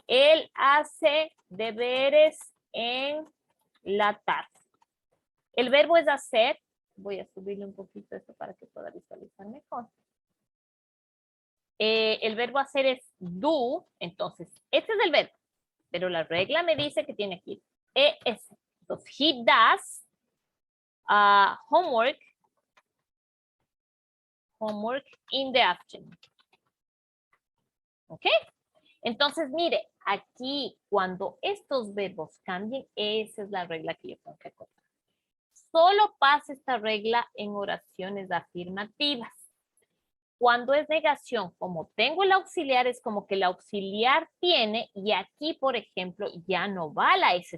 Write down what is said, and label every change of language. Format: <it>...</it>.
<es>Él hace deberes en la tarde. El verbo es hacer. Voy a subirle un poquito esto para que pueda visualizar mejor. El verbo hacer es do, entonces, este es el verbo, pero la regla me dice que tiene que ir ES.</es> <en>Entonces, he does homework in the afternoon.</en> <es>¿Ok? Entonces, mire, aquí cuando estos verbos cambien, esa es la regla que yo tengo que acordar. Solo pasa esta regla en oraciones afirmativas. Cuando es negación, como tengo el auxiliar, es como que el auxiliar tiene, y aquí, por ejemplo, ya no va la S.</es>